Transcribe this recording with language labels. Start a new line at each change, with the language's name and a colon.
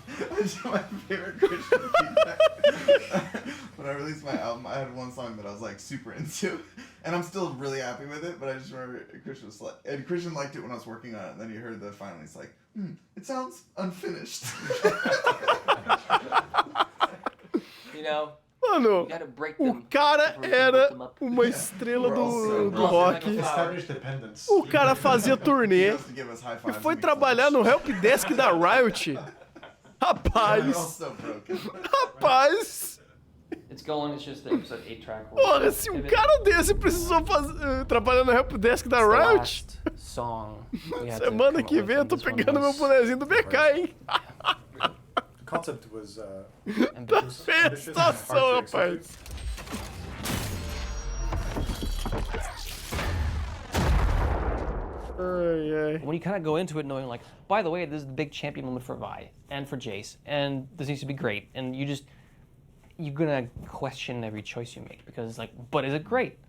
English: That's my favorite Christian feedback. When I released my album, I had one song that I was like super into, and I'm still really happy with it, but I just remember Christian was like, and Christian liked it when I was working on it, and then he heard the final, he's like, it sounds unfinished. You know,
Portuguese: Mano, o cara era uma estrela do rock. O cara fazia turnê e foi trabalhar no helpdesk da Riot. Rapaz. Rapaz.
English: It's going, it's just the episode 8-track.
Portuguese: Porra, se um cara desse precisou trabalhar no helpdesk da Riot. Semana que vem eu tô pegando meu bonezinho do BK, hein?
English: The concept was
Portuguese: tá feia a situação, rapaz.
English: When you kind of go into it knowing, like, by the way, this is the big champion moment for Vi and for Jace, and this needs to be great, and you're gonna question every choice you make because it's like, but is it great?